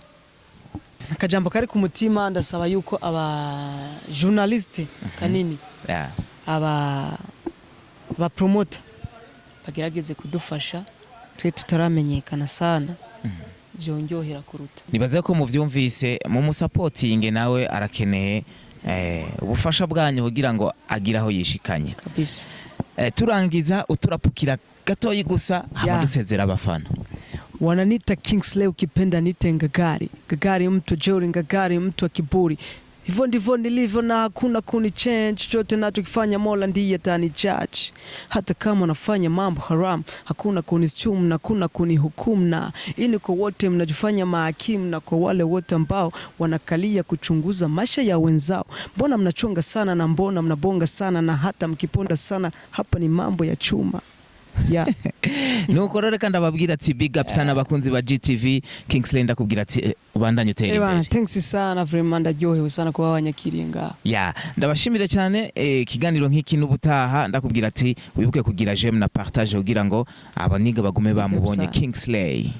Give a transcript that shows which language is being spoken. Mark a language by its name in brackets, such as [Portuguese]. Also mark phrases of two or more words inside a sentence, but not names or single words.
[Rundi] Nakajamba kari ku mutima ndasaba yuko aba journaliste kanini aba promoter bagerageze kudufasha twe tutaramenyekana sana byonjohera kuruta. Nibaze ko muvyumvise mu musupporting nawe arakeneye ubufasha bwanyu kugira ngo agira aho yishikanye kabisa. Turangiza uturapukira gatoyi gusa hama dusezera abafana. [Swahili] Wananita Kingsley ukipenda nite ngagari mtu jeuri ngagari mtu wa kiburi hivyo ndivyo nilivyo na hakuna kuni change. Chochote nachokifanya Mola ndiye atani judge. Hata kama nafanya mambo haram, hakuna kunistumu na hakuna kunihukumu. Na ini kwa wote mnajifanya mahakimu, na kwa wale wote ambao wanakalia kuchunguza maisha ya wenzao. Mbona mnachonga sana na mbona mnabonga sana, na hata mkiponda sana, hapa ni mambo ya chuma. [English] Yeah. [Rundi] Nuko rero kandi ababwira ati [English] big up [Rundi] sana bakunzi ba GTV. Kingsley ndakubwira ati ubandanye utera imbere. Thanks sana vraiment, ndaryohewe sana kuba wanyakiriye ngaha. Yeah, ndabashimire cyane kiganiro nk'iki n'ubutaha ndakubwira ati wibuke kugira j'aime na partage kugira ngo abaniga bagume bamubonye Kingsley.